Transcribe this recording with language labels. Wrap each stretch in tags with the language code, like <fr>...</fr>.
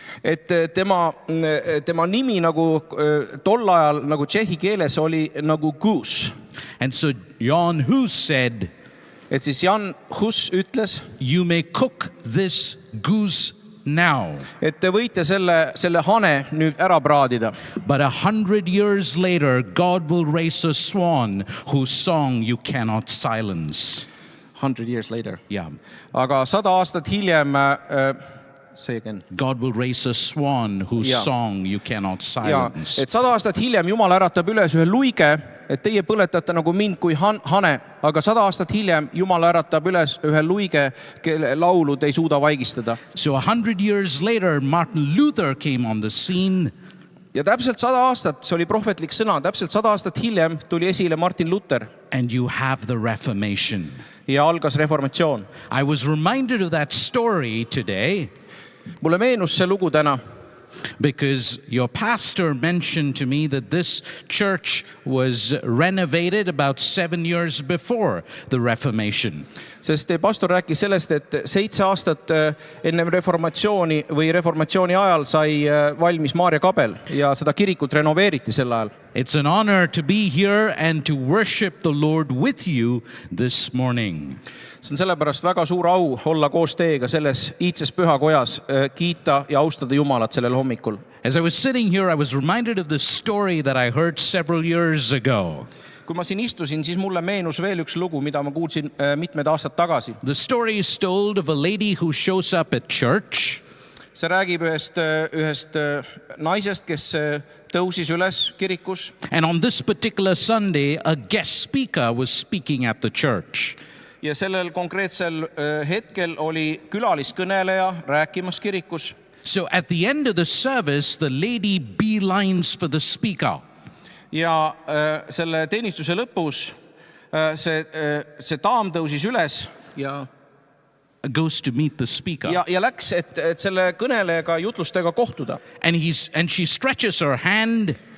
<et>Et tema nimi nagu tol ajal nagu tšehhi keeles oli nagu goose.</et> <en>And so Jan Hus said,</en> <et>et siis Jan Hus ütles,</et> <en>you may cook this goose now.</en> <et>Et te võite selle hane nüüd ära praadida.</et> <en>But 100 years later, God will raise a swan whose song you cannot silence. 100 years later. Yeah.</en> <et>Aga 100 aastat hiljem,</et> <en>say again. God will raise a swan whose song you cannot silence.</en> <et>Et 100 aastat hiljem Jumal äratab üles ühe luige, et teie põletate nagu mind kui hane, aga 100 aastat hiljem Jumal äratab üles ühe luige, kelle laulu te ei suuda vaigistada.</et> <en>So 100 years later, Martin Luther came on the scene.</en> <et>Ja täpselt 100 aastat, see oli prohvetlik sõna, täpselt 100 aastat hiljem tuli esile Martin Luther.</et> <en>And you have the Reformation.</en> <et>Ja algas reformatsioon.</et> <en>I was reminded of that story today.</en> <et>Mulle meenus see lugu täna.</et> <en>Because your pastor mentioned to me that this church was renovated about 7 years before the Reformation.</en> <et>Sest teie pastor rääkis sellest, et 7 aastat ennem reformatsiooni või reformatsiooni ajal sai valmis Maarja kabel ja seda kirikut renoveeriti sel ajal.</et> <en>It's an honor to be here and to worship the Lord with you this morning.</en> <et>See on sellepärast väga suur au olla koos teiega selles iidses pühakojas, kiita ja austada Jumalat sellel hommikul.</et> <en>As I was sitting here, I was reminded of the story that I heard several years ago.</en> <et>Kui ma siin istusin, siis mulle meenus veel üks lugu, mida ma kuulsin mitmed aastad tagasi.</et> <en>The story is told of a lady who shows up at church.</en> <et>See räägib ühest naisest, kes tõusis üles kirikus.</et> <en>And on this particular Sunday, a guest speaker was speaking at the church.</en> <et>Ja sellel konkreetsel hetkel oli külaliskõneleja rääkimas kirikus.</et> <en>So at the end of the service, the lady beelines for the speaker.</en> <et>Ja selle teenistuse lõpus see daam tõusis üles ja</et> <en>goes to meet the speaker.</en> <et>ja läks, et selle kõnelejaga, jutlustajaga kohtuda.</et> <en>And she stretches her hand</en>